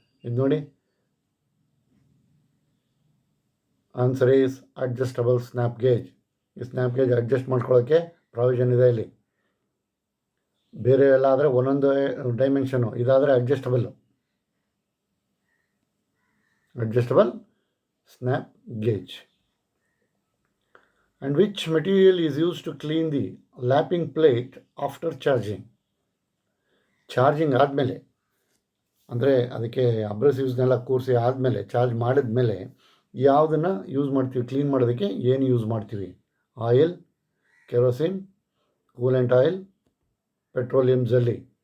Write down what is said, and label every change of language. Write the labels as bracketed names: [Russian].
[Kannada] ಇದು ನೋಡಿ, [English] Answer is adjustable snap gauge. [Kannada] ಈ ಸ್ನ್ಯಾಪ್ ಗೇಜ್ ಅಡ್ಜಸ್ಟ್ ಮಾಡ್ಕೊಳ್ಳೋಕ್ಕೆ ಪ್ರಾವಿಷನ್ ಇದೆ ಇಲ್ಲಿ. ಬೇರೆ ಎಲ್ಲ ಆದರೆ ಒಂದೊಂದು ಡೈಮೆನ್ಷನು, ಇದಾದರೆ adjustable snap gauge. [English] And which material is used to clean the lapping plate after charging? [Kannada] Charging ಆದಮೇಲೆ, ಅಂದರೆ ಅದಕ್ಕೆ ಅಬ್ರೆಸಿವ್ಸ್ನೆಲ್ಲ ಕೂರಿಸಿ ಆದಮೇಲೆ, ಚಾರ್ಜ್ ಮಾಡಿದ್ಮೇಲೆ ಯಾವುದನ್ನು ಯೂಸ್ ಮಾಡ್ತೀವಿ ಕ್ಲೀನ್ ಮಾಡೋದಕ್ಕೆ? ಏನು ಯೂಸ್ ಮಾಡ್ತೀವಿ? Oil, kerosene, coolant oil, petroleum ಜಲ್ಲಿ.